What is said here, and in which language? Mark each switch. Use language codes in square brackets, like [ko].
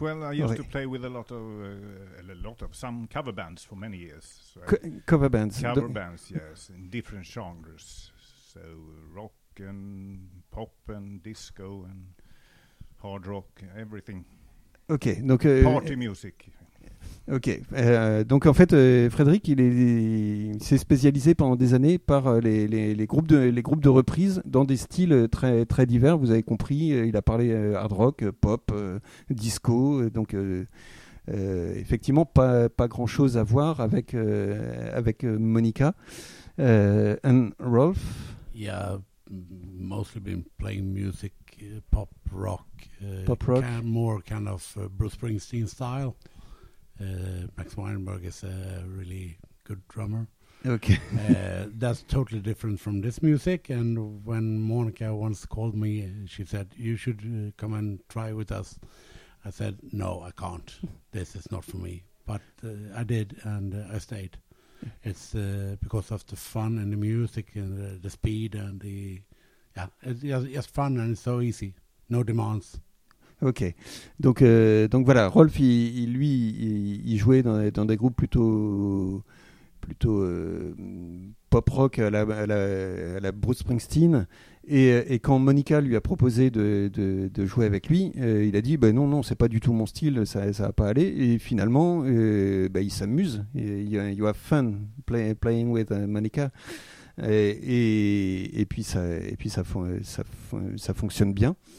[en] Well, I used to play with a lot of some cover bands for many years. So Cover bands. Cover bands, yes, in different genres. So rock and pop and disco and hard rock, everything. [fr] Ok, donc [en] Party music. [fr] Donc en fait, Frédéric, il s'est spécialisé pendant des années par les groupes de reprises dans des styles très très divers. Vous avez compris, il a parlé hard rock, pop, disco. Donc effectivement, pas grand-chose à voir avec Monica and Rolf. [en] Yeah, mostly been playing music, pop rock, pop rock. More kind of Bruce Springsteen style. Max Weinberg is a really good drummer. Okay. That's totally different from this music. And when Monica once called me, she said, "You should come and try with us." I said, "No, I can't. This is not for me." But I did, and I stayed. It's because of the fun and the music and the speed and it's just fun and it's so easy. No demands. [fr] Ok, donc voilà, Rolf, il jouait dans des groupes plutôt pop rock à la Bruce Springsteen. Et quand Monica lui a proposé de jouer avec lui, il a dit bah, non, c'est pas du tout mon style, ça va pas aller. Et finalement, bah, il s'amuse. [en] You have fun playing with Monica. [fr] Et puis ça fonctionne bien.